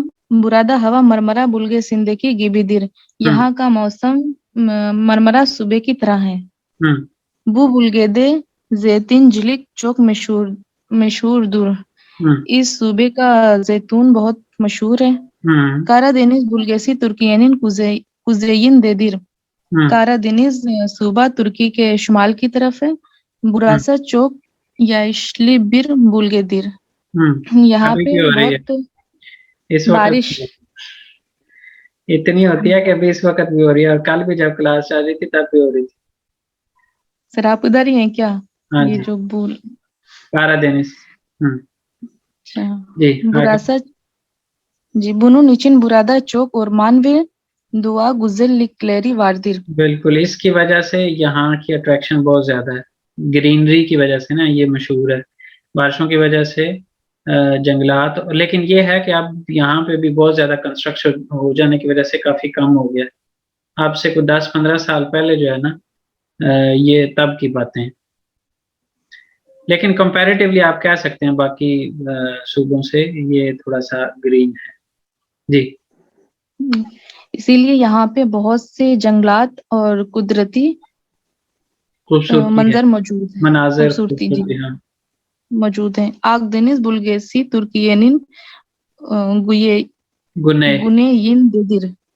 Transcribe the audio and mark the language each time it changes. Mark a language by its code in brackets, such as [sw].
[tr] burada hava Marmara bölgesindeki gibidir। [hi] यहाँ का मौसम मरमरा सूबे की तरह है। [tr] bu bölgede zeytincilik çok meşhurdur। [hi] इस सूबे का जैतून बहुत मशहूर है। [tr] Karadeniz bölgesi Türkiye'nin kuzeyindedir। [hi] Karadeniz सूबा तुर्की के शुमाल की तरफ है। [tr] Burası çok yaşlı bir bölgedir। [hi] यहाँ पे बहुत बारिश इतनी होती है कि अभी इस वक्त भी हो रही है और कल भी जब क्लास चल रही थी तब भी हो रही थी। सर आप उधर ही हैं क्या? ये जो [tr] Karadeniz। Burası bunun için burada çok orman ve doğa güzellikleri vardır। [hi] बिल्कुल, इसकी वजह से यहाँ की अट्रैक्शन बहुत ज्यादा है। ग्रीनरी की वजह से ना ये मशहूर है। बारिशों की वजह से जंगलात, लेकिन ये है कि अब यहाँ पे भी बहुत ज्यादा कंस्ट्रक्शन हो जाने की वजह से काफी कम हो गया। अब से कुछ 10-15 साल पहले जो है ना, ये तब की बातें हैं। लेकिन कंपैरेटिवली आप कह सकते हैं बाकी सूबों से ये थोड़ा सा ग्रीन है। जी। इसीलिए यहाँ पे बहुत से जंगलात और कुदरती मंजर मौजूद है। खूबसूरती मौजूद है। [tr] Akdeniz bölgesi Türkiye'nin güneyindedir।